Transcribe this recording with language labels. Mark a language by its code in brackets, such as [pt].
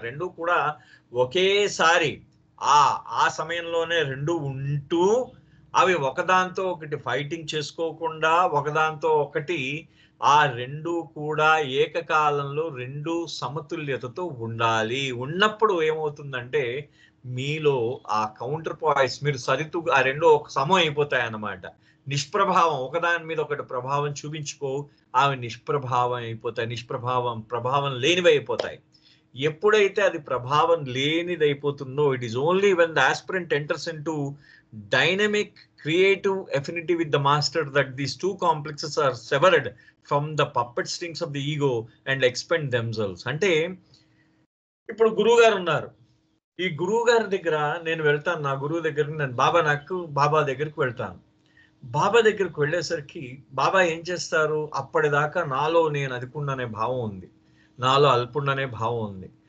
[te] రెండు కూడా ఒకేసారి ఆ సమయంలోనే రెండు ఉంటూ అవి ఒకదాంతో ఒకటి ఫైటింగ్ చేసుకోకుండా ఒకదాంతో ఒకటి ఆ రెండు కూడా ఏకకాలంలో రెండు సమతుల్యతతో ఉండాలి. ఉన్నప్పుడు ఏమవుతుందంటే మీలో ఆ కౌంటర్ పాయింట్స్ మీరు ఆ రెండు ఒక సమం అయిపోతాయి అన్నమాట. నిష్ప్రభావం, ఒకదాని మీద ఒకటి ప్రభావం చూపించుకో, అవి నిష్ప్రభావం అయిపోతాయి, ప్రభావం లేనివి అయిపోతాయి. ఎప్పుడైతే అది ప్రభావం లేనిది అయిపోతుందో, [en] It is only when the aspirant enters into dynamic creative affinity with the master that these two complexes are severed from the puppet strings of the ego and expend themselves. [te] అంటే ఇప్పుడు గురువు గారు ఉన్నారు, ఈ గురువు గారి దగ్గర నేను వెళ్తాను, నా గురువు దగ్గరికి నేను బాబా దగ్గరికి వెళ్తాను. బాబా దగ్గరికి వెళ్ళేసరికి బాబా ఏం చేస్తారు, అప్పటిదాకా నాలో నేను అధికుండనే భావం ఉంది, నాలో అల్పుండనే భావం ఉంది.